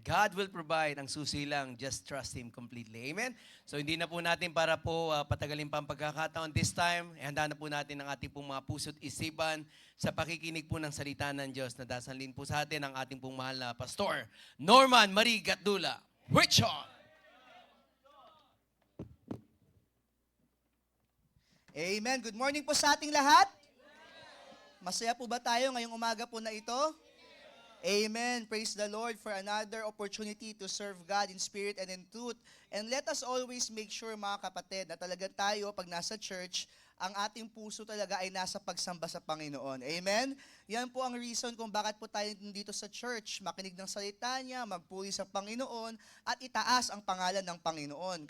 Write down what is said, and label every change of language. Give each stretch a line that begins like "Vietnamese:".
English: God will provide,
Filipino: ang susi lang,
English: just trust Him completely. Amen?
Filipino: So hindi na po natin para po patagalin pa ang pagkakataon.
English: This time,
Filipino: handa na po natin ang ating pong mga puso't isipan sa pakikinig po ng salita ng Diyos na dasalin po sa atin ang ating pong mahal na Pastor, Norman Marie Gatdula. Richard!
English: Amen. Good morning
Filipino: po sa ating lahat. Masaya po ba tayo ngayong umaga po na ito?
English: Amen. Praise the Lord for another opportunity to serve God in spirit and in truth. And let us always make sure,
Filipino: mga kapatid, na talaga tayo, pag nasa church, ang ating puso talaga ay nasa pagsamba sa Panginoon. Amen? Yan po ang reason kung bakit po tayo dito sa church, makinig ng salita niya, magpuri sa Panginoon, at itaas ang pangalan ng Panginoon.